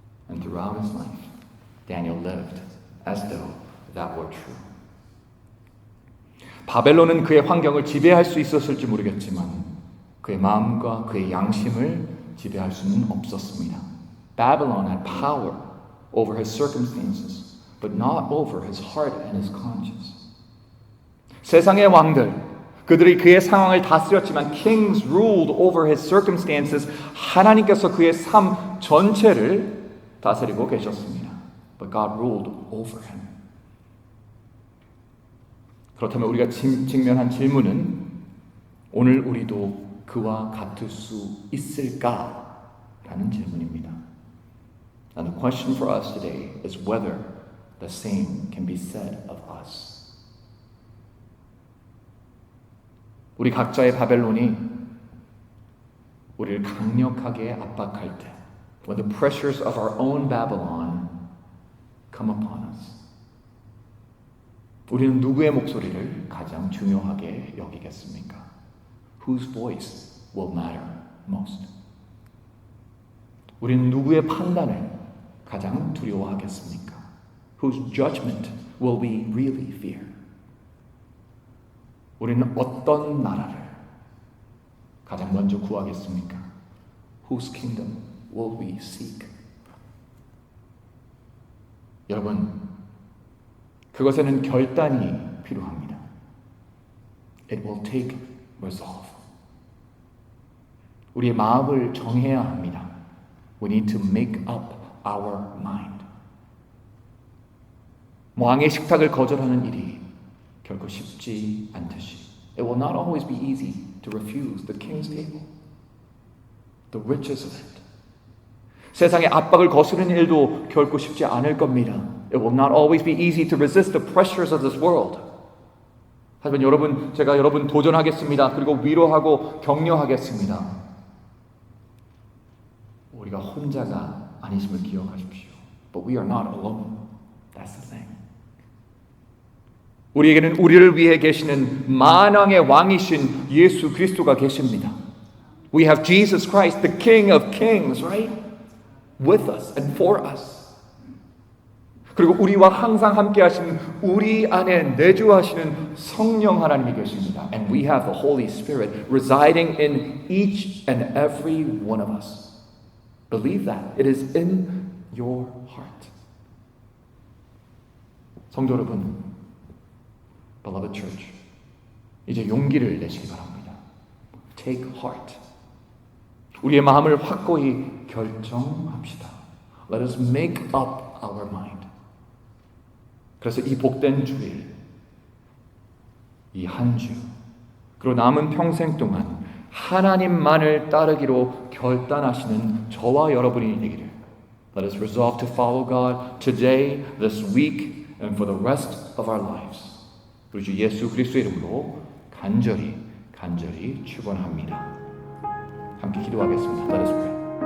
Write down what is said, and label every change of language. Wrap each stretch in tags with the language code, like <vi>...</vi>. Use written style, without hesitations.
<en>And throughout his life, Daniel lived as though that were true.</en> <ko>바벨론은 그의 환경을 지배할 수 있었을지 모르겠지만 그의 마음과 그의 양심을 지배할 수는 없었습니다.</ko> <en>Babylon had power over his circumstances, but not over his heart and his conscience.</en> <ko>세상의 왕들, 그들이 그의 상황을 다스렸지만</ko> <en>kings ruled over his circumstances.</en> <ko>하나님께서 그의 삶 전체를 다스리고 계셨습니다.</ko> <en>But God ruled over him.</en> <ko>그렇다면 우리가 직면한 질문은 오늘 우리도 그와 같을 수 있을까라는 질문입니다.</ko> <en>And the question for us today is whether the same can be said of us.</en> <ko>우리 각자의 바벨론이 우리를 강력하게 압박할 때,</ko> <en>when the pressures of our own Babylon come upon us,</en> <ko>우리는 누구의 목소리를 가장 중요하게 여기겠습니까?</ko> <en>Whose voice will matter most?</en> <ko>우리는 누구의 판단을 가장 두려워하겠습니까?</ko> <en>Whose judgment will we really fear?</en> <ko>우리는 어떤 나라를 가장 먼저 구하겠습니까?</ko> <en>Whose kingdom will we seek?</en> <ko>여러분, 그것에는 결단이 필요합니다.</ko> <en>It will take resolve.</en> <ko>우리의 마음을 정해야 합니다.</ko> <en>We need to make up our mind.</en> <ko>왕의 식탁을 거절하는 일이 결코 쉽지 않듯이</ko> <en>It will not always be easy to refuse the king's table, the riches of it.</en> <ko>세상의 압박을 거스르는 일도 결코 쉽지 않을 겁니다.</ko> <en>It will not always be easy to resist the pressures of this world.</en> <ko>하지만 제가 여러분 도전하겠습니다. 그리고 위로하고 격려하겠습니다. 우리가 혼자가 아니심을 기억하십시오.</ko> <en>But we are not alone. That's the thing.</en> <ko>우리에게는 우리를 위해 계시는 만왕의 왕이신 예수 그리스도가 계십니다.</ko> <en>We have Jesus Christ, the King of Kings, right? With us and for us.</en> <ko>그리고 우리와 항상 함께 하시는 우리 안에 내주하시는 성령 하나님이 계십니다.</ko> <en>And we have the Holy Spirit residing in each and every one of us. Believe that. It is in your heart.</en> <ko>성도 여러분,</ko> <en>Beloved Church,</en> <ko>이제 용기를 내시기 바랍니다.</ko> <en>Take heart.</en> <ko>우리의 마음을 확고히 결정합시다.</ko> <en>Let us make up our mind.</en> <ko>그래서 이 복된 주일, 이 한 주, 그리고 남은 평생 동안 하나님만을 따르기로 결단하시는 저와 여러분이 되기를.</ko> <en>Let us resolve to follow God today, this week, and for the rest of our lives.</en> <ko>우리 주 예수 그리스도의 이름으로 간절히 축원합니다. 함께 기도하겠습니다.</ko> <en>Let us pray.</en>